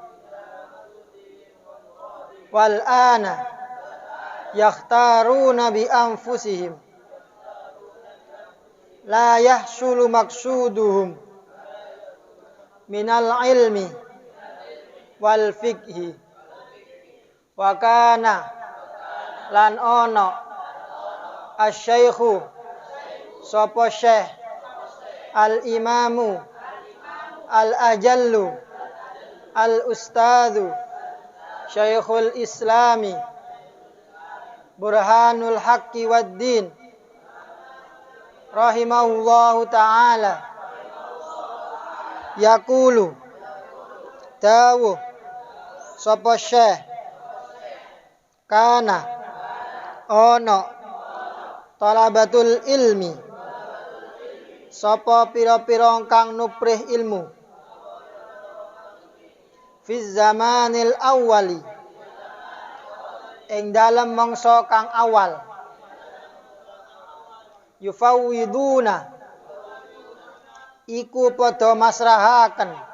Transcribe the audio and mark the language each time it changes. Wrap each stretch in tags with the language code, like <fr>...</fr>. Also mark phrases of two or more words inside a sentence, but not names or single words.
<ar>والآن يختارون بأنفسهم لا يحصل مقصودهم من العلم والفقه وكان</ar> <jv>lan ono</jv> <ar>asy-syaikhu</ar> <jv>sapa syekh</jv> <ar>الإمام الأجل الأستاذ شيخ الإسلام برهان الحق والدين رحمه الله تعالى يقول</ar> <jv>dawuh sapa syekh</jv> <ar>kana ono طلبة العلم</ar> <jv>sapa pira-pira kang nuprih ilmu</jv> <ar>في زمان الأول</ar> <jv>ing dalem mangsa kang awal yufawwiduna iku padha masrahaken</jv>